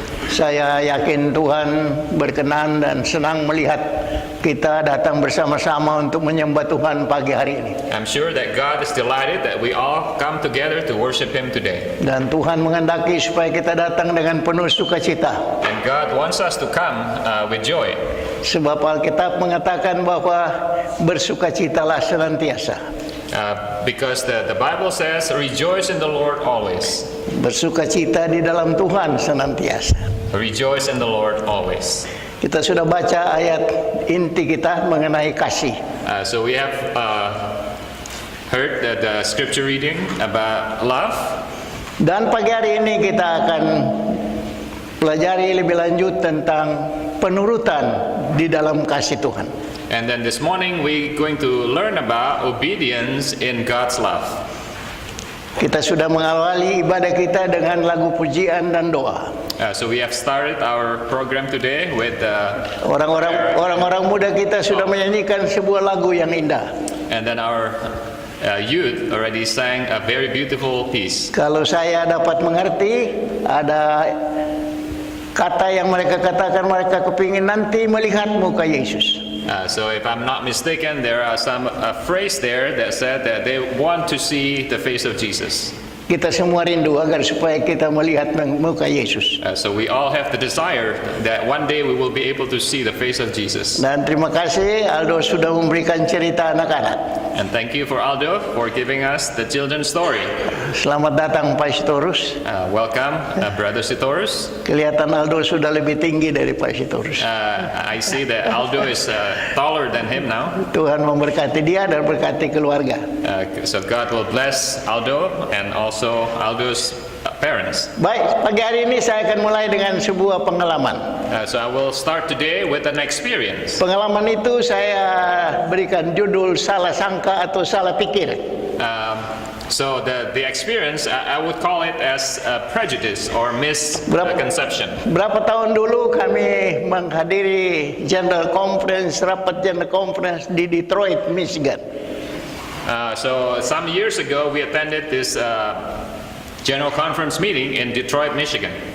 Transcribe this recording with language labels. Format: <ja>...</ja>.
<id>Saya yakin Tuhan berkenan dan senang melihat kita datang bersama-sama untuk menyembah Tuhan pagi hari ini.</id> <en>I'm sure that God is delighted that we all come together to worship Him today.</en> <id>Dan Tuhan menghendaki supaya kita datang dengan penuh sukacita.</id> <en>And God wants us to come with joy.</en> <id>Sebab Alkitab mengatakan bahwa bersukacitalah senantiasa.</id> <en>Because the Bible says, rejoice in the Lord always.</en> <id>Bersukacita di dalam Tuhan senantiasa.</id> <en>Rejoice in the Lord always.</en> <id>Kita sudah baca ayat inti kita mengenai kasih.</id> <en>So we have heard the scripture reading about love.</en> <id>Dan pagi hari ini kita akan pelajari lebih lanjut tentang penurutan di dalam kasih Tuhan.</id> <en>And then this morning we're going to learn about obedience in God's love.</en> <id>Kita sudah mengawali ibadah kita dengan lagu pujian dan doa.</id> <en>So we have started our program today with</en> <id>Orang-orang muda kita sudah menyanyikan sebuah lagu yang indah.</id> <en>and then our youth already sang a very beautiful piece.</en> <id>Kalau saya dapat mengerti, ada kata yang mereka katakan, mereka kepingin nanti melihat muka Yesus.</id> <en>So if I'm not mistaken, there are some phrase there that said that they want to see the face of Jesus.</en> <id>Kita semua rindu agar supaya kita melihat muka Yesus.</id> <en>So we all have the desire that one day we will be able to see the face of Jesus.</en> <id>Dan terima kasih Aldo sudah memberikan cerita anak-anak.</id> <en>And thank you for Aldo for giving us the children's story.</en> <id>Selamat datang Pak Sitorus.</id> <en>Welcome, Brother Sitorus.</en> <id>Kelihatan Aldo sudah lebih tinggi dari Pak Sitorus.</id> <en>I see that Aldo is taller than him now.</en> <id>Tuhan memberkati dia dan berkati keluarga.</id> <en>So God will bless Aldo and also Aldo's parents.</en> <id>Baik, pagi hari ini saya akan mulai dengan sebuah pengalaman.</id> <en>So I will start today with an experience.</en> <id>Pengalaman itu saya berikan judul salah sangka atau salah pikir.</id> <en>So the experience, I would call it as prejudice or misconception.</en> <id>Berapa tahun dulu kami menghadiri rapat General Conference di Detroit, Michigan.</id> <en>So some years ago we attended this General Conference meeting in Detroit, Michigan.</en>